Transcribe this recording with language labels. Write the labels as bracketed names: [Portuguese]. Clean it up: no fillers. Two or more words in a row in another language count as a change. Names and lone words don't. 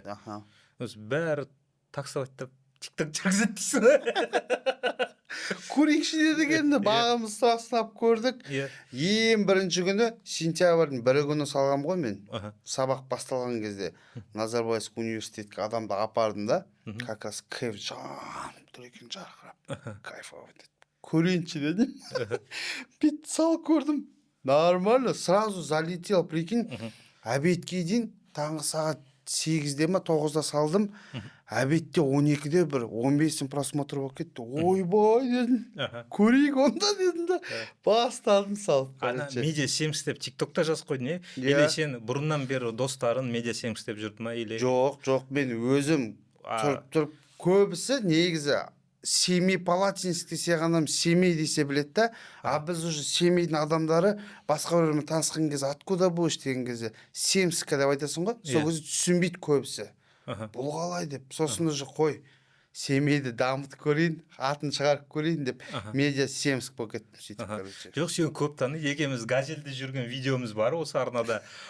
[Kazakh] Бәрі таксоваттап тикток жүргізеді дейсің. Көрейікші дедік енді, бағымыз сынап көрдік. Ең бірінші күні, сентябрьдің 1 күні салғам ғой мен. Сабақ басталған кезде Назарбаевский университетке адамды апардым да, [Russian] как раз кайф [Kazakh] жанып тұр екен, жарқырап. Кайфовый деді. Көрейінші дедім. Бет сал көрдім. [Russian] Нормально, сразу залетел, прикинь. [Kazakh] Обедке дейін, таңғы сағат 8-де ма 9-да салдым. Обедте 12-де бір 15-ін просмотр болып кетті. Ойбай дедім. Көрейік онда дедім да. Басталдым салып. Медиа Семск деп тиктокта жазып қойдың, Или сен бұрыннан бері достарын Медиа Семск деп жүрді ма? Жоқ, мен өзім тұрып көбісі негізі Семей Палатинск десе ғана Семей десе біледі да, а біз уже Семейдің адамдары басқа біреумен танысқан кезде [Russian] откуда будешь [Kazakh] деген кезде Семска деп айтасың ғой, сол кезде түсінбейді көбісі. Бұл қалай деп, сосын уже қой Семейді дамытып көрейін, атын шығарып көрейін деп медиа Семск болып кеттім сөйтіп, короче. Жоқ, сен көп таниды, екеуміз газельде жүрген видеомыз бар осы арнада.